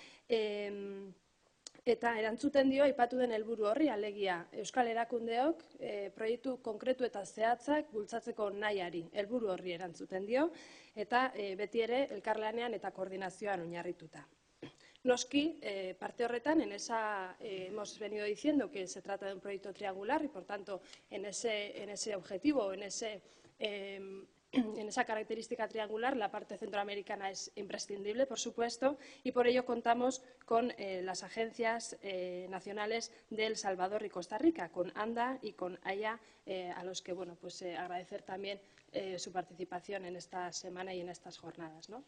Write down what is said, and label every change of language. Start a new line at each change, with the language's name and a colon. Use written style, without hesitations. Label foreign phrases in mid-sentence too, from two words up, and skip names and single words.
Basque: Eta erantzuten dio aipatu den helburu horri, alegia Euskal Erakundeok proiektu konkretu eta zehatzak bultzatzeko nahiari, helburu horri erantzuten dio, eta beti ere elkarlanean eta koordinazioan oinarrituta. Noski, parte horretan,
Spanish: hemos venido diciendo que se trata de un proyecto triangular y, por tanto, en ese objetivo, en esa característica triangular, la parte centroamericana es imprescindible, por supuesto, y por ello contamos con las agencias nacionales de El Salvador y Costa Rica, con ANDA y con AYA, a los que agradecer también su participación en esta semana y en estas jornadas, ¿no?